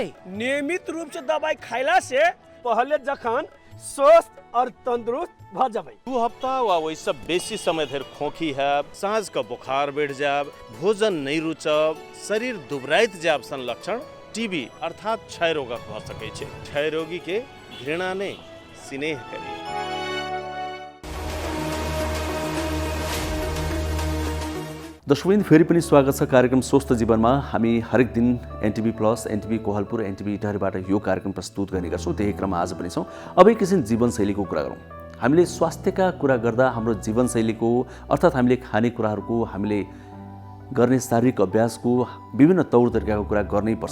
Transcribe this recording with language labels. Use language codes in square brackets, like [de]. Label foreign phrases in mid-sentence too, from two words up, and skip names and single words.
[mai] नियमित रूप से दवाई खैला से पहले जखन स्वस्थ और तंदुरुस्त भ जेबै। 2 हफ्ता वा वैसे बेसी समय धरि खोखी हैब, साँझ का बुखार बढ़ जाब, भोजन नहीं रुचब, शरीर दुबराइत जाब सन लक्षण टीबी अर्थात क्षय रोगक भ सकै छै। क्षय रोगी के घृणा नै स्नेह करी। [ne] दर्शकवृन्द, फेरि पनि स्वागत छ कार्यक्रम स्वस्थ जीवनमा। हामी हरेक दिन एनटिभी प्लस, एनटिभी कोहलपुर, एनटिभी इटहरीबाट यो कार्यक्रम प्रस्तुत गर्ने गर्छौँ। त्यही क्रममा आज पनि छौँ। अब एक किसिम जीवनशैलीको कुरा गरौँ। हामीले स्वास्थ्यका कुरा गर्दा हाम्रो जीवनशैलीको अर्थात् हामीले खानेकुराहरूको, हामीले गर्ने शारीरिक अभ्यासको, विभिन्न तौर तरिकाको कुरा गर्नैपर्छ।